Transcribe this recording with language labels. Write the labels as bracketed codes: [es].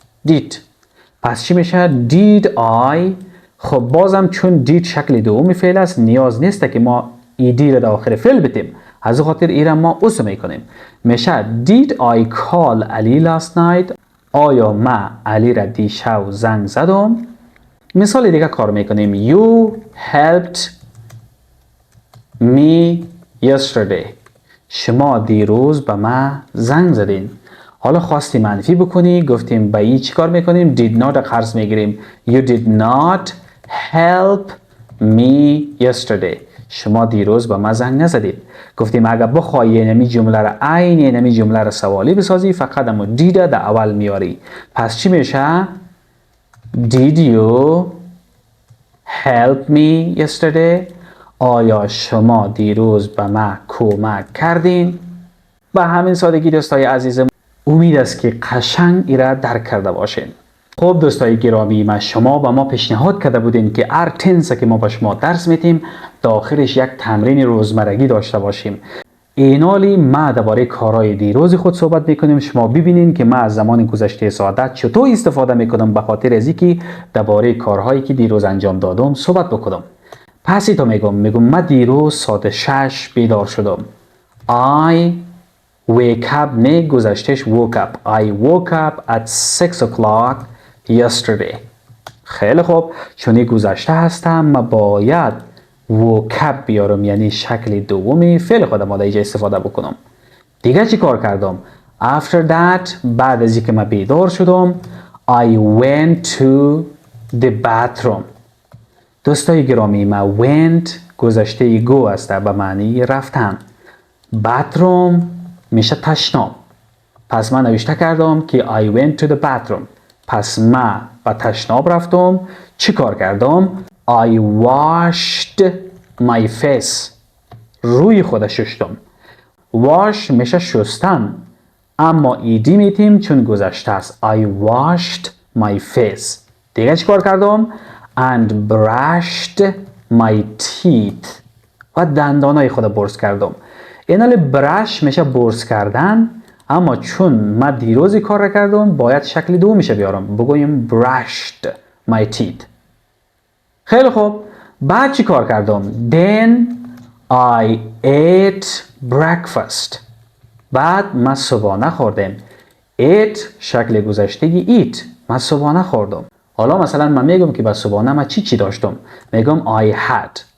[en] did. [fa] پس چی میشه؟ [en] did I. [fa] خب بازم چون did شکل دومی فعل است، نیاز نیست که ما ed را در آخر فعل بتیم، از خاطر ایرا ما اوس میکنیم. میشه [en] did I call Ali last night. [fa] آیا ما علی را دیشب زنگ زدم؟ مثال دیگه کار میکنیم. [en] You helped me yesterday. [fa] شما دیروز به ما زنگ زدین. حالا خواستی منفی بکنی، گفتیم با این چی کار میکنیم؟ did not قرض میگیریم. [en] You did not help me yesterday. [fa] شما دیروز با ما زنگ نزدید. گفتیم اگر بخوای اینمی جمله را عین اینمی جمله را سوالی بسازی، فقط امو did در اول میاری. پس چی میشه؟ [en] Did you help me yesterday? [fa] آیا شما دیروز به من کمک کردین؟ به همین سادگی دوستای عزیزم امید است که قشنگ ایرا درک کرده باشین. خب دوستای گرامی، شما به ما پیشنهاد کرده بودین که هر تنس که ما به شما درس میتیم داخلش یک تمرین روزمرگی داشته باشیم. اینالی ما درباره کارهای دیروز خود صحبت میکنیم. شما ببینین که ما از زمان گذشته ساعت چطور استفاده میکنم به خاطر از اینکه درباره کارهایی که دیروز انجام دادم صحبت بکنم. پس ایتا میگم من دیروز ساعت 6 بیدار شدم. [en] I wake up [fa] نه گذشتهش [en] woke up. I woke up at 6 o'clock yesterday. [fa] خیلی خوب، چون گذشته هستم ما باید woke up بیارم، یعنی شکل دومی فعل خودم را اینجا استفاده بکنم. دیگه چی کار کردم؟ [en] After that [fa] بعد از اینکه من بیدار شدم [en] I went to the bathroom. [fa] دوستای گرامی، ما went گذشته go است به معنی رفتن. bathroom میشه تشناب. پس من نوشته کردم که [en] I went to the bathroom. [fa] پس من به تشناب رفتم. چی کار کردم؟ [en] I washed my face. [fa] روی خود شستم. wash میشه شستن، اما ایدی میتیم چون گذشته است. [en] I washed my face. [fa] دیگه چی کار کردم؟ [en] and brushed my teeth. [fa] و دندانای خود برس کردم. اینال برش میشه برس کردن، اما چون من دیروزی کار کردم باید شکل دو میشه بیارم. بگویم [en] brushed my teeth. [fa] خیلی خوب، بعد چی کار کردم؟ [en] Then I ate breakfast. [fa] بعد من صبحانه خوردم. [en] Ate [fa] شکل گذشته eat. من صبحانه خوردم. حالا مثلا من میگم که با صبحانه من چی داشتم؟ میگم [en] I had.